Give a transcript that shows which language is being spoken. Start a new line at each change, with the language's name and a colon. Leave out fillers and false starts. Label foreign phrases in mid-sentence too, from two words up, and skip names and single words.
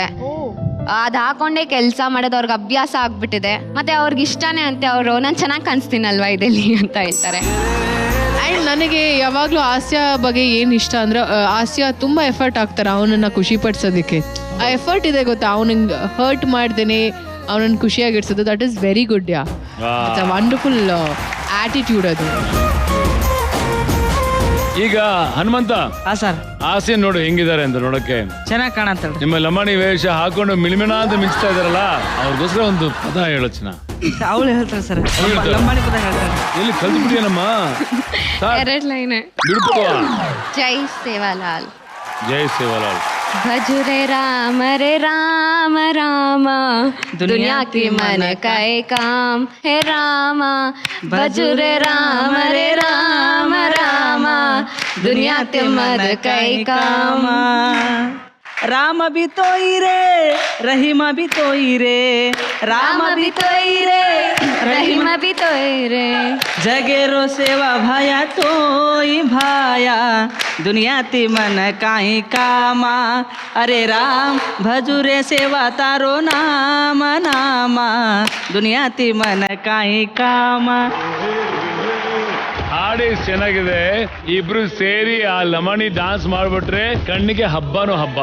Kannada: ಅದ್ ಹಾಕೊಂಡೇ ಕೆಲಸ ಮಾಡೋದು ಅವ್ರಿಗೆ ಅಭ್ಯಾಸ ಆಗ್ಬಿಟ್ಟಿದೆ. ಮತ್ತೆ ಅವ್ರಿಗೆ ಇಷ್ಟನೇ ಅಂತೆ, ಅವರು ನಾನು ಚೆನ್ನಾಗಿ ಕಾಣಿಸ್ತೀನಲ್ವಾ ಇದರಲ್ಲಿ ಅಂತ ಹೇಳ್ತಾರೆ. ಆ್ಯಂಡ್ ನನಗೆ ಯಾವಾಗಲೂ ಹಾಸ್ಯ ಬಗ್ಗೆ ಏನು ಇಷ್ಟ ಅಂದ್ರೆ, ಹಾಸ್ಯ ತುಂಬ ಎಫರ್ಟ್ ಆಗ್ತಾರೆ ಅವನನ್ನು ಖುಷಿ ಪಡಿಸೋದಕ್ಕೆ. ಆ ಎಫರ್ಟ್ ಇದೆ ಗೊತ್ತಾ, ಅವನಿಗೆ ಹರ್ಟ್ ಮಾಡ್ದೇನೆ ಅವನನ್ನು ಖುಷಿಯಾಗಿಡ್ಸೋದು.
English: That is very good. Ya, it's a wonderful attitude ಅದು.
Kannada: ಈಗ ಹನುಮಂತ, ಸರ್ ಆಸೆ ನೋಡು ಹೆಂಗಿದ್ದಾರೆ ಅಂತ ನೋಡಕ್ಕೆ. ಚೆನ್ನಾಗಿ ಕಾಣತ್ತಳ್ರಿ. ನಿಮ್ಮ ಲಮಾಣಿ ವೇಷ ಹಾಕೊಂಡು ಮಿಣಿಮಿಣ ಅಂತ ಮಿಂಚ್ತಾ ಇದಾರಲ್ಲ, ಅವ್ರಿಗೋಸ್ಕರ ಒಂದು ಪದ ಹೇಳೋಚನ. ಅವಳು ಹೇಳ್ತಾರೆ ಸರ್, ಲಂಬಾಣಿ ಪದ ಹೇಳ್ತಾರೆ. ಎಲ್ಲಿ ಕಲ್ತು ಬಿಟ್ಟಿಯನಮ್ಮ? ಎರಡ್ ಲೈನ್ ಬಿಡ್ಕೋ. ಜೈ ಸೇವಾಲಾಲ್. ಜೈ ಸೇವಾಲಾಲ್.
Lambadi: भजुरे राम राम दुनिया की मन काय काम हे रामा. भजुरे राम राम दुनिया के मन काय काम. राम भी तोई रे रहीम भी तोई रे, राम भी तोई रे रहीम भी तोई रे. जगेरो सेवा भाया तोई भाया, दुनिया ती मन काई कामा. अरे राम भजुरे सेवा तारो नाम नामा, दुनिया ती मन काई कामा.
Kannada: ಹಾಡಿ ಚೆನ್ನಾಗಿದೆ. ಇಬ್ರು ಸೇರಿ ಆ ಲಮಣಿ ಡಾನ್ಸ್ ಮಾಡ್ಬಿಟ್ರೆ ಕಣ್ಣಿಗೆ ಹಬ್ಬನೋ ಹಬ್ಬ.